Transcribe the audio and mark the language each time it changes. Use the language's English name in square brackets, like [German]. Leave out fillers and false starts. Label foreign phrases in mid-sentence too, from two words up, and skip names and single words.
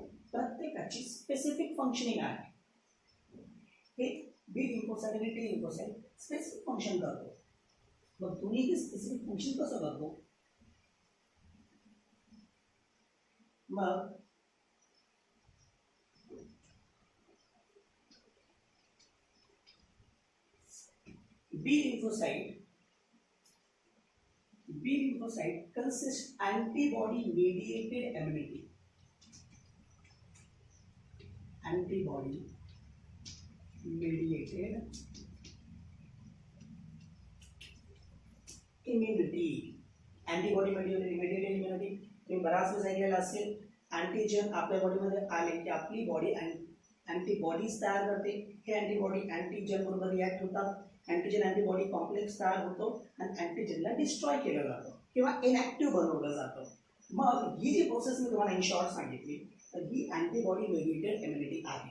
[Marathi] प्रत्येकाची [English] specific functioning [Marathi] आहे. हे [English] B lymphocyte [Marathi] आणि [English] T lymphocyte specific function [Marathi] करतो. मग तुम्ही हे [English] specific function [Marathi] कसं करतो. [English] मग बी lymphocyte consists antibody mediated immunity. Antibody mediated immunity. Antibody mediated immunity [Marathi] तुम्ही बराच वेळा ऐकलेलं असेल. अँटीजन आपल्या बॉडीमध्ये आले की आपली [English] body antibodies [Marathi] तयार करते. हे [English] antibody antigen [Marathi] बरोबर रिॲक्ट होतात. [English] antigen antibody complex [Marathi] तयार होतो आणि अँटीजनला डिस्ट्रॉय केलं जातं किंवा इनॅक्टिव्ह बनवलं जातं. मग ही जी प्रोसेस मी तुम्हाला [English] in short [Marathi] सांगितली तर ही [English] antibody mediated immunity [Marathi] आहे.